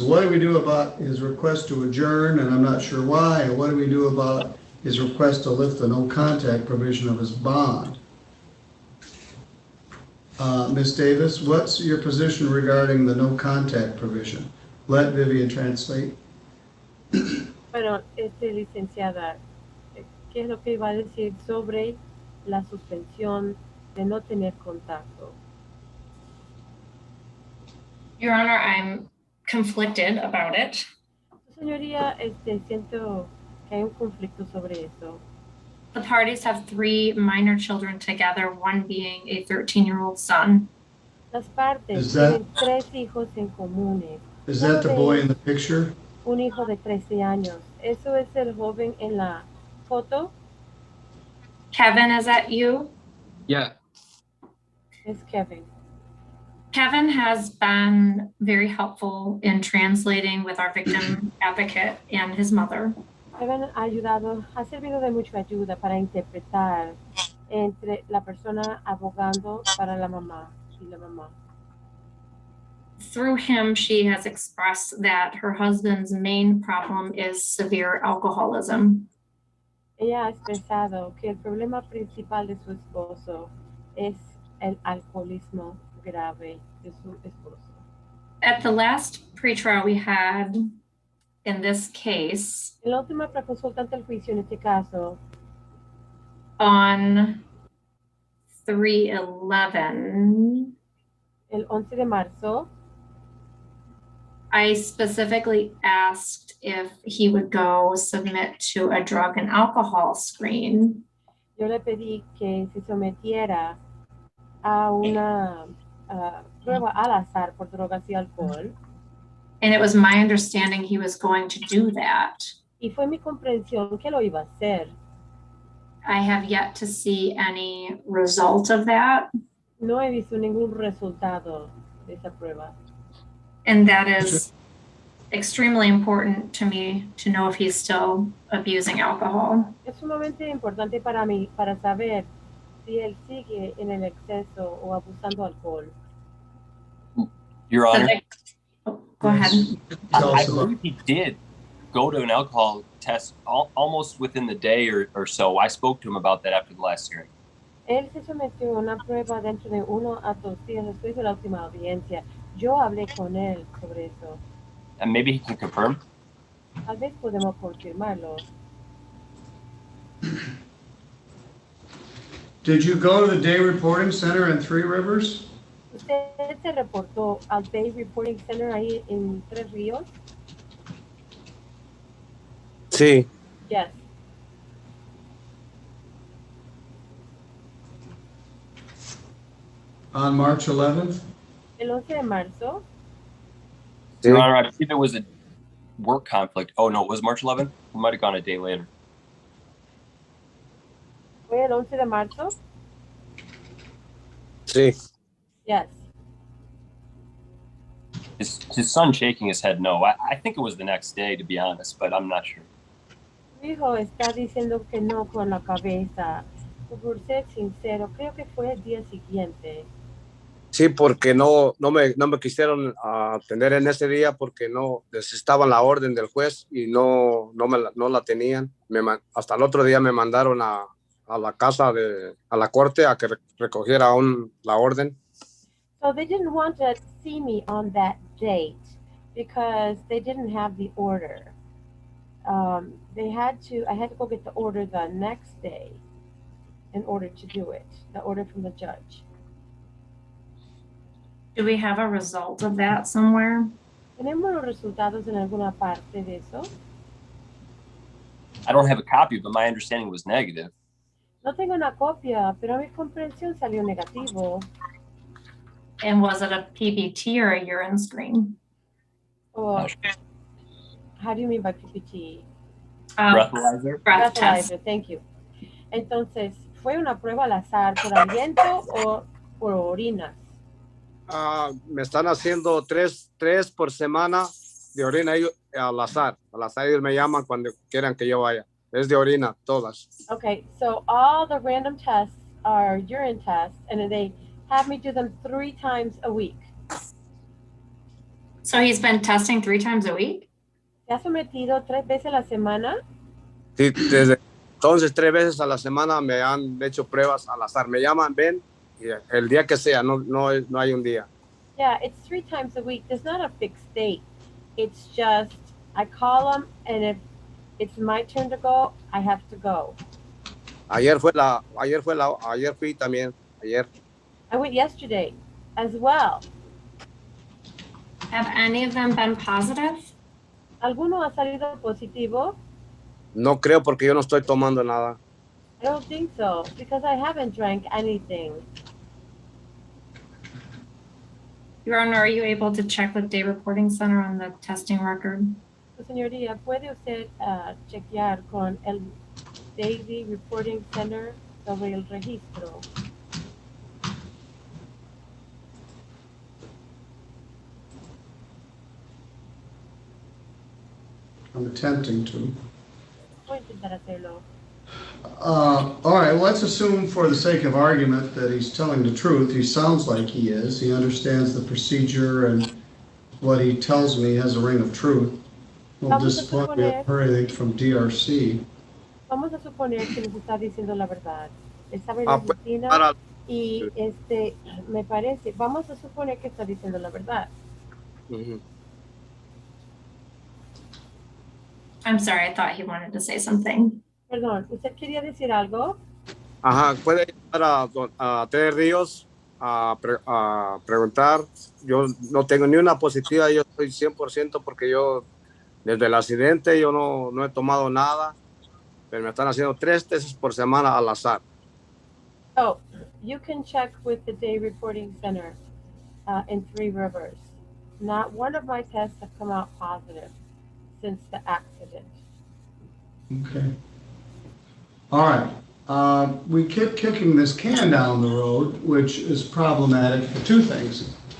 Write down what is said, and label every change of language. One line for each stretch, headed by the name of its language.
English: What do we do about his request to adjourn, and I'm not sure why, and what do we do about his request to lift the no contact provision of his bond? Ms. Davis, what's your position regarding the no contact provision? Let Vivian translate.
Spanish: Bueno, licenciada, ¿qué es lo que iba a decir sobre la suspensión de no tener contacto?
English: Your Honor, I'm conflicted about it.
Spanish: Señoría, siento que hay un conflicto sobre eso.
English: The parties have 3 minor children together, one being a 13-year-old son.
Spanish: Las partes
English: Is that-
Spanish: tienen 3 hijos en comunes.
English: Is that the boy in the picture?
Spanish: Un hijo de 13 años. ¿Eso es el joven en la foto?
English: Kevin, is that you? Yeah.
Spanish: Es Kevin.
English: Kevin has been very helpful in translating with our victim advocate and his mother.
Spanish: Kevin ha servido de mucha ayuda para interpretar entre la persona abogando para la mamá y la mamá.
English: Through him, she has expressed that her husband's main problem is severe alcoholism.
Spanish: Ella ha expresado que el problema principal de su esposo es el alcoholismo grave de su esposo.
English: At the last pretrial we had in this case,
Spanish: En la última preconsulta ante el juicio en este caso,
English: on 3/11,
Spanish: el 11 de marzo,
English: I specifically asked if he would go submit to a drug and alcohol screen.
Spanish: yo le pedí que se sometiera a una prueba al azar por drogas y alcohol.
English: And it was my understanding he was going to do that.
Spanish: Y fue mi comprensión que lo iba a hacer.
English: I have yet to see any result of that.
Spanish: No he visto ningún resultado de esa prueba.
English: And that is extremely important to me to know if he's still abusing alcohol.
Spanish: Es sumamente importante para mí para saber si él sigue en el exceso o abusando alcohol.
English: Your Honor, Go ahead. I believe he did go to an alcohol test almost within the day or so. I spoke to him about that after the last hearing.
Spanish: Él se sometió a una prueba dentro de 1 a 2 días después de la última audiencia. Yo hablé con él sobre eso.
English: And maybe he can confirm.
Spanish: Tal vez podemos confirmarlo.
English: Did you go to the day reporting center in Three Rivers?
Spanish: ¿Usted se reportó al Day Reporting Center ahí en Tres Ríos? Sí.
English: Yes. On March 11th?
Spanish: El 11 de marzo.
English: Your Honor, I believe it was a work conflict. Oh, no, it was March 11th? We might have gone a day later.
Spanish: ¿Fue el 11 de marzo? Sí.
English: Yes. His son shaking his head no. I think it was the next day, to be honest, but I'm not sure.
Spanish: Su hijo está diciendo que no con la cabeza. Por ser sincero, creo que fue el día siguiente. Sí, porque no me quisieron atender en ese día porque no necesitaban la orden del juez y no la tenían. Hasta el otro día me mandaron a la casa a la corte a que recogiera la orden.
English: So they didn't want to see me on that date because they didn't have the order. I had to go get the order the next day in order to do it, the order from the judge. Do we have a result of that somewhere?
Spanish: ¿Tenemos los resultados en alguna parte de eso?
English: I don't have a copy, but my understanding was negative.
Spanish: No tengo una copia, pero mi comprensión salió negativo.
English: And was it a PPT or a urine screen? Or, how do you mean by PPT? Breathalyzer? Breath test. Breathalyzer, thank you.
Spanish: Entonces, ¿fue una prueba al azar por aliento o por orina? Me están haciendo tres por semana de orina al azar. Al azar ellos me llaman cuando quieran que yo vaya. Es de orina, todas.
English: Okay, so all the random tests are urine tests, and they have me do them 3 times a week. So he's been testing 3 times a week?
Spanish: ¿Se ha sometido 3 veces a la semana? Sí, desde entonces 3 veces a la semana me han hecho pruebas al azar. Me llaman, ven, y el día que sea, no hay un día.
English: Yeah, it's 3 times a week. There's not a fixed date. It's just, I call them, and if it's my turn to go, I have to go.
Spanish: Ayer fui también, ayer.
English: I went yesterday as well. Have any of them been positive?
Spanish: ¿Alguno ha salido positivo? No creo porque yo no estoy tomando nada.
English: I don't think so, because I haven't drank anything. Your Honor, are you able to check with Day Reporting Center on the testing record?
Spanish: Señoría, ¿puede usted chequear con el Daily Reporting Center sobre el registro?
English: I'm attempting to.
Spanish: Voy a intentar hacerlo.
English: All right, well, let's assume for the sake of argument that he's telling the truth. He sounds like he is. He understands the procedure, and what he tells me has a ring of truth. Well, disappoint me or anything from DRC.
Spanish: Vamos a suponer que nos está diciendo la verdad. Estaba en la oficina y me parece, vamos a suponer que está diciendo la verdad.
English: I'm sorry, I thought he wanted to say something.
Spanish: Perdón, ¿usted quería decir algo? Ajá, puede llamar a Tres Ríos a preguntar. Yo no tengo ni una positiva, yo estoy 100% porque yo desde el accidente yo no he tomado nada, pero me están haciendo 3 tests por semana al azar.
English: Oh, you can check with the Day Reporting Center in Three Rivers. Not one of my tests have come out positive since the accident. Okay. All right. We keep kicking this can down the road, which is problematic for 2 things.